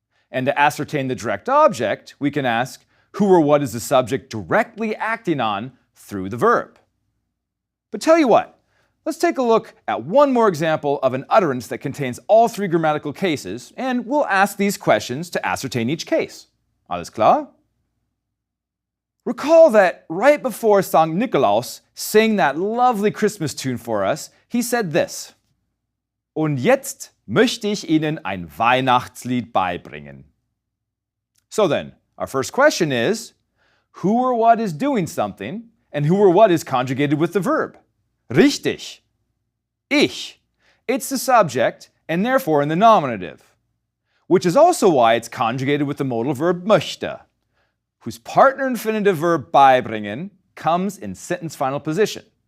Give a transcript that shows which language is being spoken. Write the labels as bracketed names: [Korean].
[English] And to ascertain the direct object, we can ask, who or what is the subject directly acting on through the verb? But tell you what, let's take a look at one more example of an utterance that contains all three grammatical cases, and we'll ask these questions to ascertain each case. [German] Alles klar? [English] Recall that right before St. Nikolaus sang that lovely Christmas tune for us, he said this: [German] Und jetzt möchte ich Ihnen ein Weihnachtslied beibringen. [English] So then, our first question is, who or what is doing something, and who or what is conjugated with the verb? [German] Richtig. Ich. [English] It's the subject, and therefore in the nominative, which is also why it's conjugated with the modal verb möchte, whose partner infinitive verb beibringen comes in sentence final position.